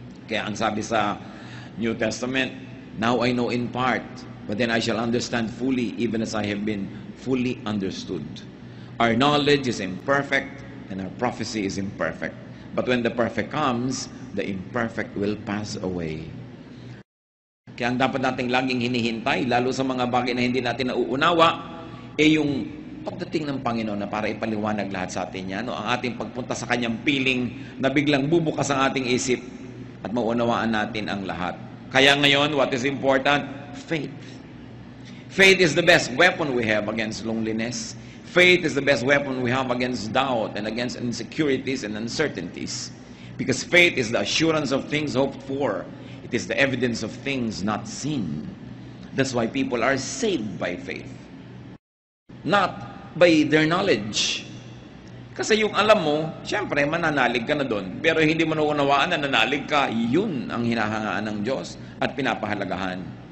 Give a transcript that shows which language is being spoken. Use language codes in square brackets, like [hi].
[tl] Kaya ang sabi sa [en] New Testament, now I know in part, but then I shall understand fully, even as I have been fully understood. Our knowledge is imperfect, and our prophecy is imperfect. But when the perfect comes, the imperfect will pass away. [tl] Kaya ang dapat nating laging hinihintay, lalo sa mga bagay na hindi natin nauunawa, yung pagdating ng Panginoon na para ipaliwanag lahat sa atin yan, ang ating pagpunta sa Kanyang piling na biglang bubukas ang ating isip at maunawaan natin ang lahat. Kaya ngayon, [en] what is important? Faith. Faith is the best weapon we have against loneliness. Faith is the best weapon we have against doubt and against insecurities and uncertainties. Because faith is the assurance of things hoped for. It is the evidence of things not seen. That's why people are saved by faith, not by their knowledge. [tl] Kasi yung alam mo, syempre, mananalig ka na doon. Pero hindi mo naunawaan na nanalig ka, yun ang hinahangaan ng Diyos at pinapahalagahan.